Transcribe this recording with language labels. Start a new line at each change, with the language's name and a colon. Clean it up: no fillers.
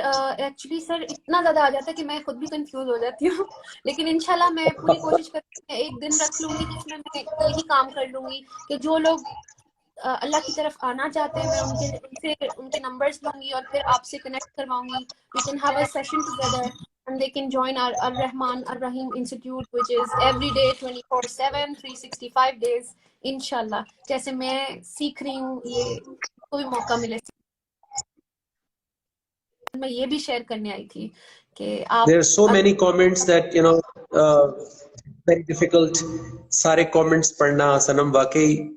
Urdu: Actually sir اتنا زیادہ آ جاتا ہے کہ میں خود بھی کنفیوز ہو جاتی ہوں، لیکن انشاءاللہ میں پوری کوشش کرتی ہوں، ایک دن رکھ لوں گی جس میں میں یہی کام کر لوں گی کہ جو لوگ اللہ کی طرف آنا چاہتے ہیں میں ان کے نمبرز لوں گی اور پھر آپ سے کنیکٹ کرواؤں گی.
English: We can have a session together and they can join our Ar-Rahman Ar-Rahim Institute which is every day 24/7 365 days انشاءاللہ.
Urdu: جیسے میں سیکھ رہی ہوں، یہ کوئی موقع ملے. میں یہ بھی شیئر کرنے آئی تھی کہ آپ
English: There are so many comments that very difficult
Urdu: سارے comments پڑھنا سنم واقعی